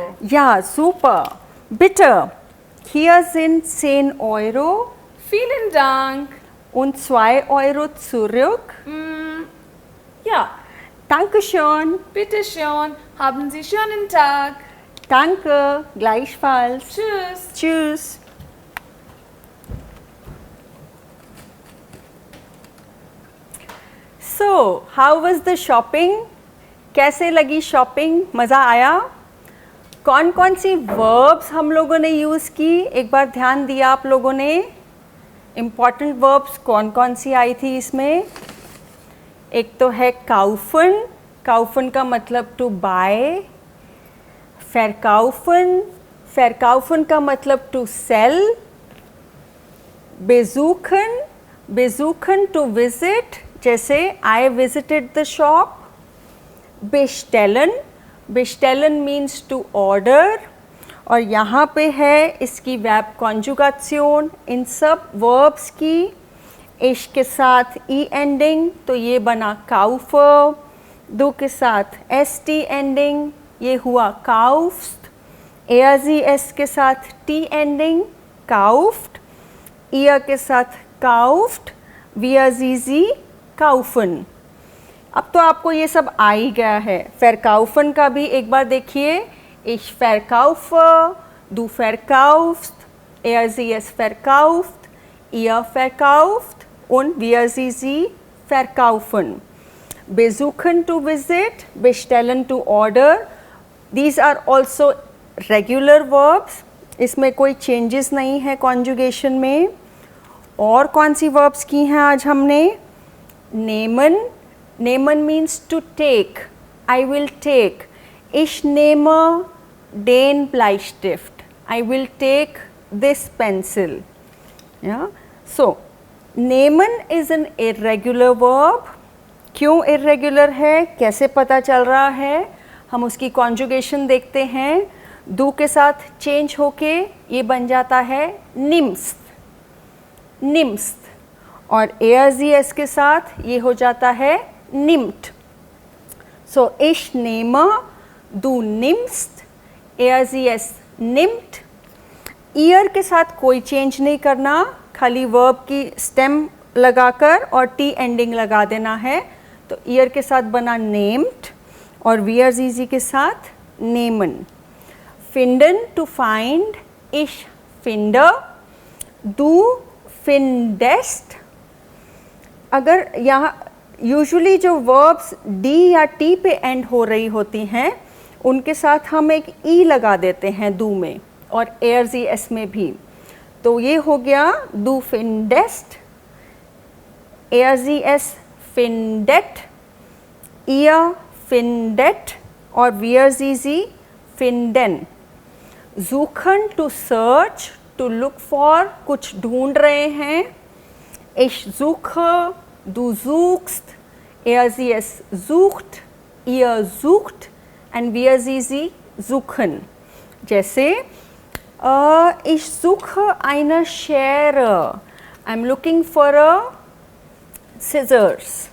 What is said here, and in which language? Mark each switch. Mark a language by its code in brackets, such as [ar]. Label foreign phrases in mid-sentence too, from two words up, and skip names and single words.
[de] Ja, super. Bitte, hier sind 10 Euro Vielen Dank. und 2 Euro zurück. Ja, Dankeschön. bitte schön. Haben Sie schönen Tag. Danke, gleichfalls. Tschüss. Tschüss. [en] So, how was the shopping? [hi] कैसे लगी शॉपिंग? मज़ा आया? कौन कौन सी वर्ब्स हम लोगों ने यूज़ की? एक बार ध्यान दिया आप लोगों ने? इम्पॉर्टेंट वर्ब्स कौन कौन सी आई थी इसमें? एक तो है काउफन. काउफन का मतलब [en] to buy. [de] verkaufen. verkaufen [hi] का मतलब [en] to sell. [de] besuchen. besuchen [en] to visit. जैसे I visited the shop. [de] bestellen. [en] bestellen means to order. [hi] और यहाँ पे है इसकी [en] verb conjugation. [hi] इन सब verbs की ich के साथ e ending, तो ये बना kaufe. du के साथ st ending, ये हुआ kaufst. s के साथ t ending, kauft. [de] ihr [hi] के साथ [de] kauft. wir sie kaufen. [hi] अब तो आपको ये सब आ ही गया है. verkaufen का भी एक बार देखिए. [de] ich verkaufe, du verkaufst, sie es verkauft, ihr verkauft und wir sie verkaufen. [en] Besuchen to visit, bestellen to order. These are also regular verbs. [hi] इसमें कोई changes नहीं है conjugation में. और कौन सी verbs की हैं आज हमने? [de] nehmen. [en] nehmen means to take. I will take. [de] Ich nehme den Bleistift. [en] I will take this pencil. Yeah. So, nehmen is an irregular verb. [hi] क्यों irregular है? कैसे पता चल रहा है? हम उसकी conjugation देखते हैं. do के साथ change होके ये बन जाता है nimmst. [de] nimmst. [hi] और s के साथ ये हो जाता है nimmt. [de] So, ich nehme, du nimmst, es nimmt. [hi] ihr के साथ कोई चेंज नहीं करना, खाली वर्ब की स्टेम लगाकर और टी एंडिंग लगा देना है. तो ihr के साथ बना named और [de] wir sie [hi] के साथ nehmen. [en] finden to find, [de] ich finde, du findest. [hi] अगर यहाँ यूजुअली जो वर्ब्स डी या टी पे एंड हो रही होती हैं उनके साथ हम एक ई लगा देते हैं दू में और एस में भी. तो ये हो गया [de] du findest, es findet, ihr findet और wir sie finden. [en] suchen to search, to look for, [hi] कुछ ढूंढ रहे हैं. [de] ich suche, du suchst, es sucht, ihr sucht and wir sie suchen. जैसे ich suche eine Schere. [en] I'm looking for a scissors.